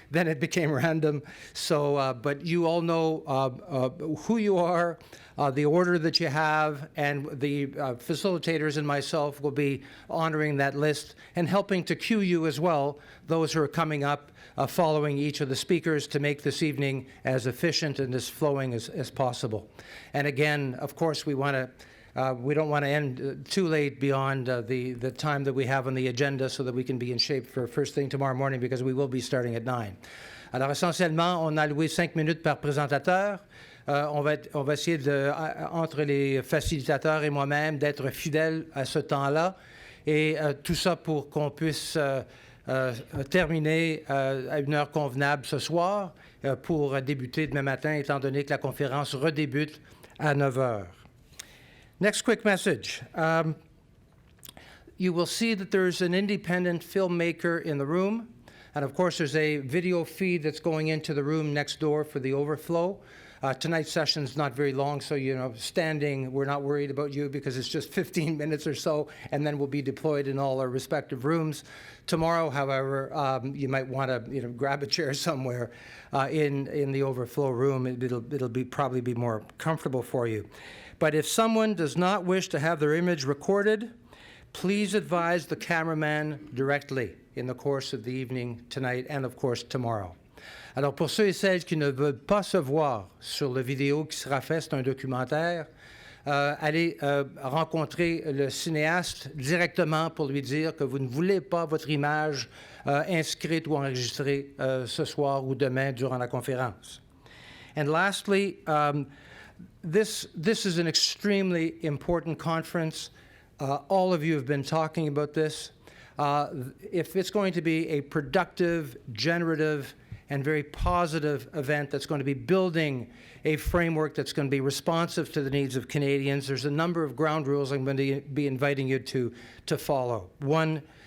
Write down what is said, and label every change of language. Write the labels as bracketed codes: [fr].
[en] Then it became random. So, but you all know who you are, the order that you have, and the facilitators and myself will be honoring that list and helping to cue you as well, those who are coming up, following each of the speakers to make this evening as efficient and as flowing as possible. And again, of course, we don't want to end too late beyond the time that we have on the agenda so that we can be in shape for first thing tomorrow morning, because we will be starting at 9. [fr] Alors essentiellement, on a alloué 5 minutes par présentateur. On va essayer entre les facilitateurs et moi-même d'être fidèles à ce temps-là, et tout ça pour qu'on puisse terminer à une heure convenable ce soir pour débuter demain matin, étant donné que la conférence redébute à 9 heures. [en] Next quick message. You will see that there's an independent filmmaker in the room. And of course, there's a video feed that's going into the room next door for the overflow. Tonight's session's not very long, so, standing, we're not worried about you because it's just 15 minutes or so, and then we'll be deployed in all our respective rooms. Tomorrow, however, you might want to, grab a chair somewhere in the overflow room. It'll probably be more comfortable for you. But if someone does not wish to have their image recorded, please advise the cameraman directly in the course of the evening tonight and, of course, tomorrow. [fr] Alors, pour ceux et celles qui ne veulent pas se voir sur la vidéo qui sera faite, c'est un documentaire, allez rencontrer le cinéaste directement pour lui dire que vous ne voulez pas votre image inscrite ou enregistrée ce soir ou demain durant la conférence. [en] And lastly, This is an extremely important conference. All of you have been talking about this. If it's going to be a productive, generative, and very positive event that's going to be building a framework that's going to be responsive to the needs of Canadians, there's a number of ground rules I'm going to be inviting you to follow. One